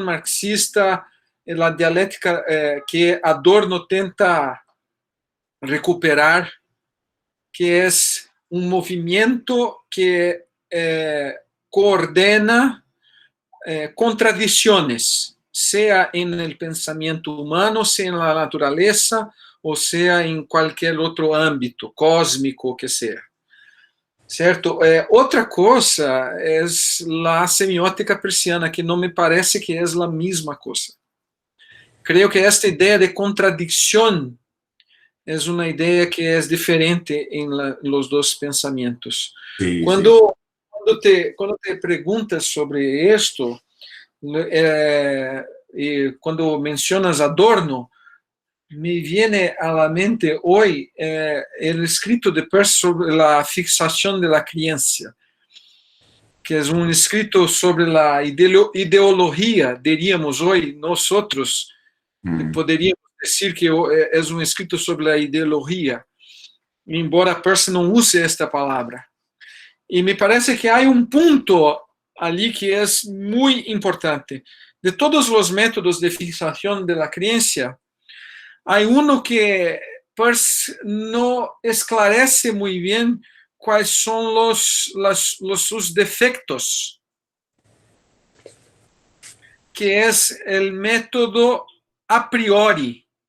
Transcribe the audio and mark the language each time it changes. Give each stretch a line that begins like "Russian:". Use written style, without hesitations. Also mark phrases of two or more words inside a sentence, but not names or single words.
Spanish: marxista, en la dialéctica que Adorno
Portuguese: tenta recuperar,
Spanish: que es un movimiento que coordena contradicciones, sea en el pensamiento humano, sea en la naturaleza, o sea en cualquier otro ámbito, cósmico que sea.
Portuguese: Certo? Outra coisa é a semiótica persiana, que não me parece que é a mesma coisa. Creio que esta ideia de contradição é uma ideia que é diferente em los dois pensamentos.
Spanish: Sí,
Portuguese: Quando te perguntas sobre isto, e quando mencionas Adorno,
Spanish: me viene a la mente hoy el escrito de Peirce sobre la fixación de la creencia, que es un escrito sobre la ideología, diríamos hoy nosotros, poderíamos decir que es un escrito sobre la ideología, embora Peirce no use esta palabra. Y me parece que hay un punto allí que es muy importante. De todos los métodos de fixación de la creencia, hay uno que Peirce no esclarece muy bien cuáles son sus defectos, que es el método a priori.